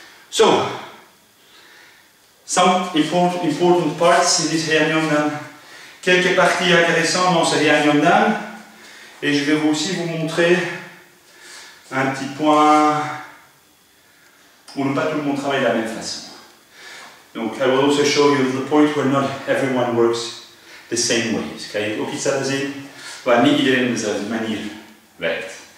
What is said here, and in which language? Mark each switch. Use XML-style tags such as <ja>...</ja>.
<en>So, some important parts in this Heian Yongnan.</en> <fr>Quelques parties intéressantes dans ce Heian Yongnan. Et je vais aussi vous montrer un petit point où pas tout le monde travaille de la même façon.</fr> <en>Donc, I will also show you the point where not everyone works the same way.</en> <nl>Kan je ook iets laten zien waar niet iedereen op dezelfde manier werkt.</nl>